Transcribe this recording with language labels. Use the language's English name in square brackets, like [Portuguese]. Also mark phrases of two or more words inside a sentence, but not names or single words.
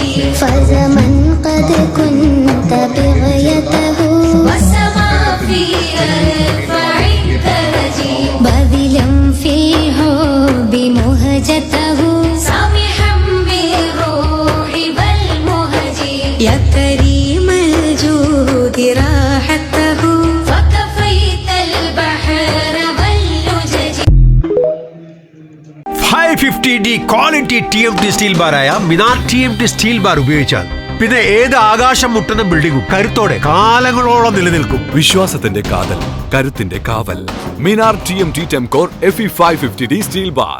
[Arabic] فزمن قد كنت بغيته والسما في رفع الدرج بذلا في حب مهجته سامحا بالروح والمهج يا كريم الجود راحته فكفيت البحر واللجج [Malayalam] 550D [English] quality TMT steel [Malayalam] ബാറായ മിനാർ [English] TMT steel bar [Malayalam] ഉപയോഗിച്ചാൽ പിന്നെ ഏത് ആകാശം മുട്ടുന്ന ബിൽഡിംഗും കരുത്തോടെ കാലങ്ങളോളം നിലനിൽക്കും. വിശ്വാസത്തിന്റെ കാതൽ കരുത്തിന്റെ കാവൽ. [English] Minar TMT Temcor FE 550D steel bar.